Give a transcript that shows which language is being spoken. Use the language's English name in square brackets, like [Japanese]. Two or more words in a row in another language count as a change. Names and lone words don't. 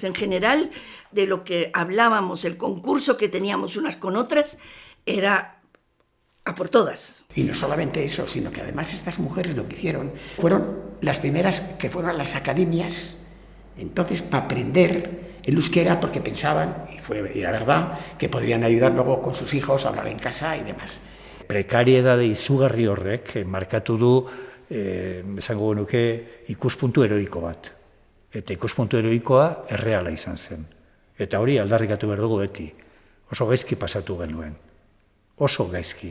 [Spanish] En general, de lo que hablábamos, el concurso que teníamos unas con otras, era a por todas. Y no solamente eso, sino que además estas mujeres lo que hicieron fueron las primeras que fueron a las academias, entonces para aprender el euskera, porque pensaban, y la verdad, que podrían ayudar luego con sus hijos a hablar en casa y demás. [Basque] Prekariedade izugarri horrek markatu du, esango genuke, ikuspuntu heroiko bat. Eta ikuspuntu heroikoa erreala izan zen. Eta hori aldarrikatu behar dugu beti. Oso gaizki pasatu genuen. Oso gaizki.